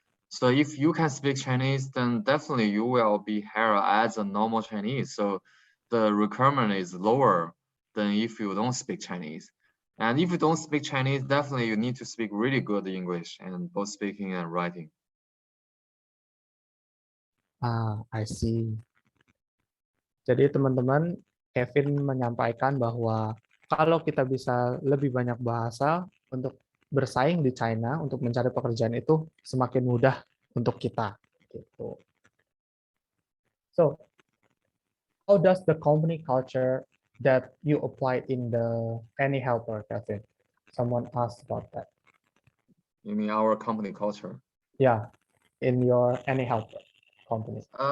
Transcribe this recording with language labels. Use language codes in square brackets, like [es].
[en] So if you can speak Chinese, then definitely you will be hired as a normal Chinese. So the requirement is lower than if you don't speak Chinese. And if you don't speak Chinese, definitely you need to speak really good English and both speaking and writing. I see. [id] Jadi teman-teman, Kevin menyampaikan bahwa kalau kita bisa lebih banyak bahasa untuk bersaing di China, untuk mencari pekerjaan itu semakin mudah untuk kita. Gitu. [en] So, how does the company culture that you apply in the Any Helper, Kevin? Someone asked about that. You mean our company culture? Yeah, in your Any Helper company.